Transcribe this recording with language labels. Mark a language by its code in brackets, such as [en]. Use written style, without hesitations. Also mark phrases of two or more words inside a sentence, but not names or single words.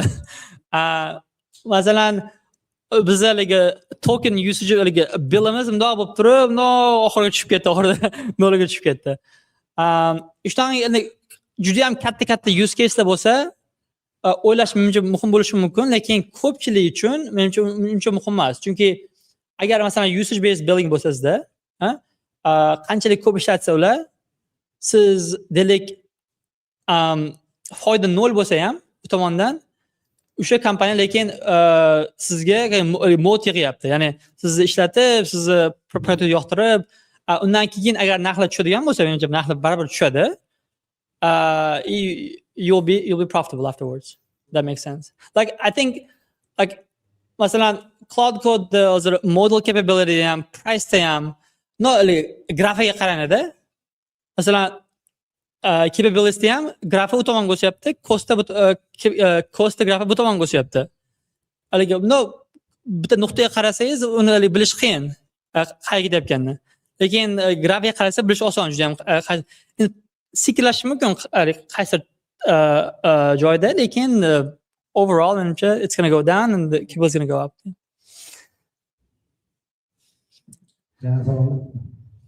[uz] Masalan, bizlarga [en] token usage [uz] billimiz bundoq bo'lib turib, bundoq oxiriga tushib ketdi, oxirida nolaga tushib ketdi. Ishdan endi juda ham katta [en] use case'lar [uz] bo'lsa, o'ylash muhim bo'lishi mumkin, lekin ko'pchilik uchun menimcha uncha muhim emas. Chunki agar masalan [en] usage based billing [uz] bo'lsa sizda, qanchalik ko'p ishlatsa ular, siz delik foyda 0 bo'lsa ham bu tomondan o'sha kompaniya lekin sizga moat yig'yapti. Ya'ni sizni ishlatib, sizni produktni yoqtirib, undan keyin agar narxlar tushadigan bo'lsa, menimcha narxlar baribir tushadi. [en] You'll be profitable afterwards. That makes sense. Like I think like [uz] masalan Claude Code hozir [en] model capability [uz] ham, price ham grafiga qaranganda. Masalan capability ham grafi u tomonga o'syapti, cost grafi bu tomonga o'syapti. haligi no bitta nuqtaga qarasangiz uni haligi bilish qiyin qayerga ketayotganini. Lekin grafiga qarasa bilish oson juda ham. Sekinlashishi mumkin qaysi joyda, lekin [en] overall menimcha it's going to go down and the keyboard's going to go up. [uz] Yana savol?